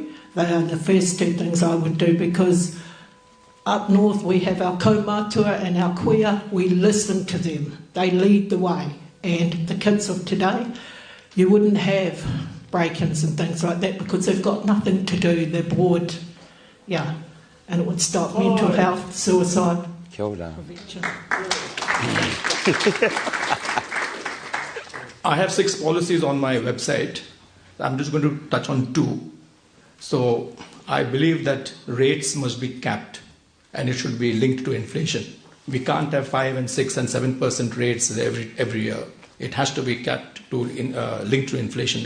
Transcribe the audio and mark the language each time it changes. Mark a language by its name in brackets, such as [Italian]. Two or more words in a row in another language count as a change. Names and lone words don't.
[English] They are the first 2 things I would do, because up north we have our kaumātua and our kuia. We listen to them. They lead the way, and the kids of today, you wouldn't have break-ins and things like that because they've got nothing to do, they're bored, and it would stop mental health, suicide. [Māori] Kia ora. [English] I have 6 policies on my website. I'm just going to touch on 2. So I believe that rates must be capped, and it should be linked to inflation. We can't have 5 and 6 and 7% rates every year. It has to be capped to linked to inflation.